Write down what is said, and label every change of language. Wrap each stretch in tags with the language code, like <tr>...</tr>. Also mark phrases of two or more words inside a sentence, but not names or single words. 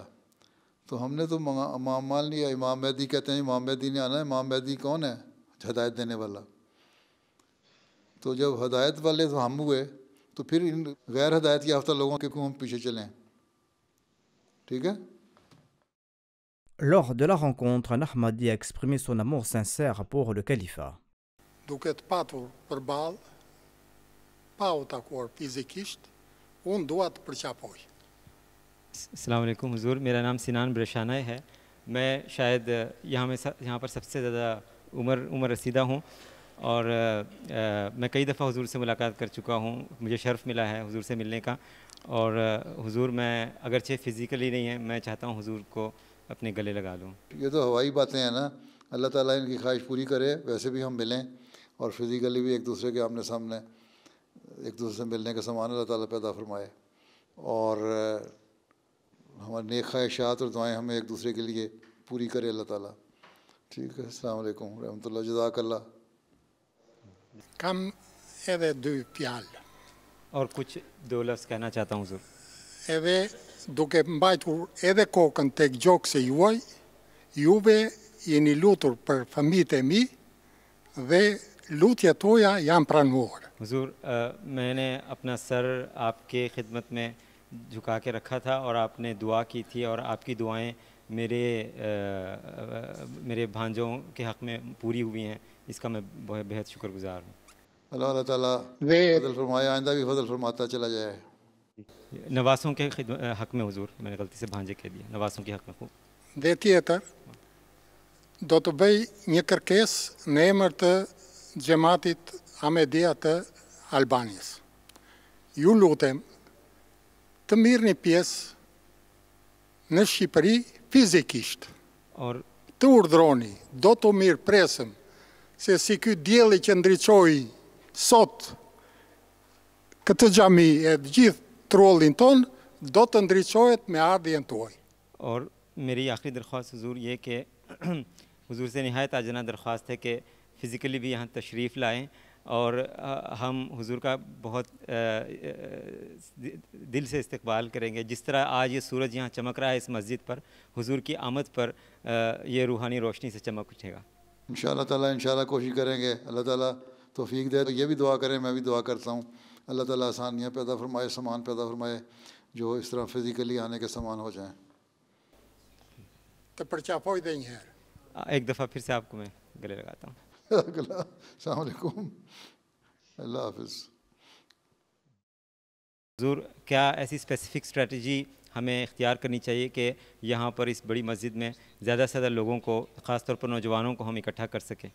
<ur>تو ہم نے تو امام مان لیا. امام مہدی کہتے ہیں امام مہدی نے آنا ہے. امام مہدی کون ہے؟ ہدایت دینے والا. تو جب ہدایت والے تو ہم ہوئے تو پھر ان غیر ہدایت یافتہ لوگوں کے کیوں ہم پیچھے چلیں؟ ٹھیک ہے.</ur> <fr>Lors de la rencontre, un Ahmadi a exprimé son amour sincère pour le califat.</fr> <sq>Duke të patur përballë, pa u takuar fizikisht, unë dua të përqapoj.</sq> <ar>السلام علیکم</ar> <ur>حضور، میرا نام سنان بریشانہ ہے. میں شاید یہاں پر سب سے زیادہ عمر رسیدہ ہوں، اور میں کئی دفعہ حضور سے ملاقات کر چکا ہوں. مجھے شرف ملا ہے حضور سے ملنے کا، اور حضور میں اگرچہ فزیکلی نہیں ہے، میں چاہتا ہوں حضور کو اپنے گلے لگا لوں. یہ تو ہوائی باتیں ہیں نا. اللہ تعالیٰ ان کی خواہش پوری کرے. ویسے بھی ہم ملیں اور فزیکلی بھی ایک دوسرے کے آمنے سامنے ایک دوسرے سے ملنے کا سامان اللہ تعالیٰ پیدا فرمائے، اور ہمارے نیک خواہشات اور دعائیں ہمیں ایک دوسرے کے لیے پوری کرے اللہ تعالیٰ. ٹھیک ہے.</ur> <ar>السلام علیکم رحمۃ اللہ. جزاک اللہ.</ar> <sq>Kam edhe dy fjalë.</sq> <ur>اور کچھ دو لفظ کہنا چاہتا ہوں حضور.</ur> <sq>Edhe duke mbajtur edhe kokën tek gjokse juaj, juve jeni lutur për fëmijët e mi dhe lutjet tuaja janë pranuar.</sq> <ur>حضور میں نے اپنا سر آپ کے خدمت میں جھکا کے رکھا تھا، اور آپ نے دعا کی تھی، اور آپ کی دعائیں میرے بھانجوں کے حق میں پوری ہوئی ہیں. اس کا میں بہت شکر گزار ہوں. اللہ تعالیٰ فضل فرمائے، آئندہ بھی فضل فرماتا چلا جائے. نواسوں کے حق میں حضور، میں نے غلطی سے بھانجے کہہ دیا، نواسوں کے حق میں خوب.</ur> <sq>Dhe tjetër, do të bëj një kërkesë në emër të xhamatit Ahmedia të Albanijës. Ju lutem të mirëni pjesë në Shqipëri fizikisht.</sq> <ur>اور</ur> <sq>Të urdhroni, do të mirë presëm se si ky dielli që ndriçoi sot këtë xhami e gjithë trullin ton, do të ndriçohet me ardhjen tuaj.</sq> <ur>اور میری آخری درخواست حضور یہ کہ حضور سے نہایت عاجزانہ درخواست ہے کہ فزیکلی بھی یہاں تشریف لائیں، اور ہم حضور کا بہت دل سے استقبال کریں گے. جس طرح آج یہ سورج یہاں چمک رہا ہے اس مسجد پر، حضور کی آمد پر یہ روحانی روشنی سے چمک اٹھے گا. انشاءاللہ تعالیٰ انشاءاللہ کوشش کریں گے. اللہ تعالیٰ توفیق دے. تو یہ بھی دعا کریں، میں بھی دعا کرتا ہوں. اللہ تعالیٰ آسانیاں پیدا فرمائے، سامان پیدا فرمائے جو اس طرح فزیکلی آنے کے سامان ہو جائیں.</ur> <sq>Të përqafoj dhe një herë.</sq> <ur>ایک دفعہ پھر سے آپ کو میں گلے لگاتا ہوں.</ur> <ar>السلام علیکم.</ar> <ur>اللہ حافظ. حضور کیا ایسی</ur> <en>specific strategy</en> <ur>ہمیں اختیار کرنی چاہیے کہ یہاں پر اس بڑی مسجد میں زیادہ سے زیادہ لوگوں کو، خاص طور پر نوجوانوں کو ہم اکٹھا کر سکیں؟</ur>